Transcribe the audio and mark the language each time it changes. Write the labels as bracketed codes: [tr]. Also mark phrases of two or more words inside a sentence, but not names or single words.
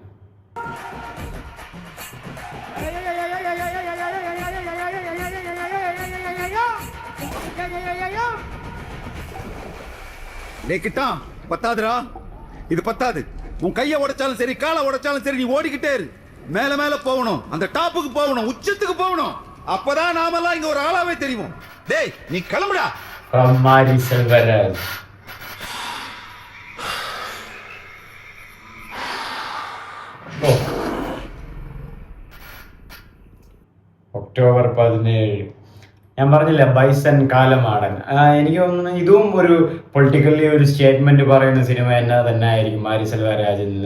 [ta] கிட்டான் பத்தாதுரா, இது பத்தாது. உன் கையை உடைச்சாலும் சரி, காலை உடைச்சாலும் சரி, நீ ஓடிக்கிட்டே இரு. மேல மேல போகணும், அந்த டாப்புக்கு போகணும், உச்சத்துக்கு போகணும். அப்பதான் நாமெல்லாம் இங்க ஒரு ஆளாவே தெரியும். டேய் நீ கிளம்புடா. [ml] ഫ്രം മാരി സെൽവരാജ്. ഒക്ടോബർ 17. ഞാൻ പറഞ്ഞില്ല ബൈസൺ കാലമാടൻ. എനിക്ക് തോന്നുന്നു ഇതും ഒരു പൊളിറ്റിക്കലി ഒരു സ്റ്റേറ്റ്മെന്റ് പറയുന്ന സിനിമ തന്നെ ആയിരിക്കും മാരി സെൽവരാജിൽ നിന്ന്.